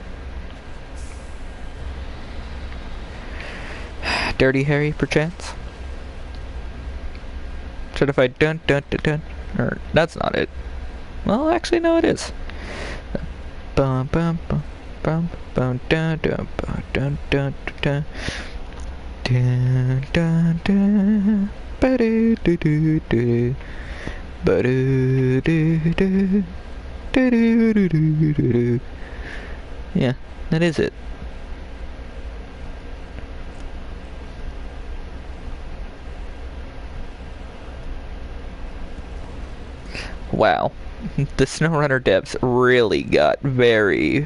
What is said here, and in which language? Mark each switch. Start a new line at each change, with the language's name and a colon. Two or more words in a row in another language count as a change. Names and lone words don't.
English: Dirty Harry, perchance? Certified dun dun dun dun. Or, that's not it. Well, actually, no, it is. Bum bum bum bum bum dun dun bum dun dun dun dun dun dun ba do do do do ba do do do do do do do do. Yeah, that is it. Wow. The SnowRunner devs really got very...